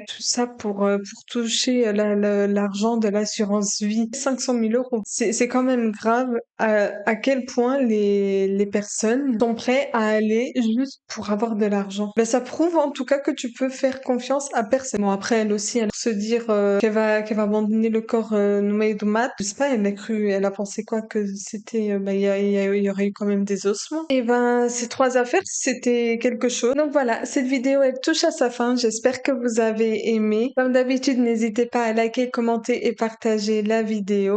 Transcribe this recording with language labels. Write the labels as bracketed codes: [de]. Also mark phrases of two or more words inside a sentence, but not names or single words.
[fr] Tout ça pour toucher l'argent de l'assurance vie. 500 000 euros. C'est quand même grave à quel point les personnes sont prêtes à aller juste pour avoir de l'argent. Ben, ça prouve en tout cas que tu peux faire confiance à personne. Bon, après, elle aussi, elle se dire qu'elle va abandonner le corps [pt] no meio do mato. [fr] Je sais pas, elle a pensé quoi que c'était, il y aurait eu quand même des ossements. Et ben, ces 3 affaires, c'était quelque chose. Donc voilà, cette vidéo, elle touche à sa fin. J'espère que vous avez aimé. Comme d'habitude, n'hésitez pas à liker, commenter et partager la vidéo.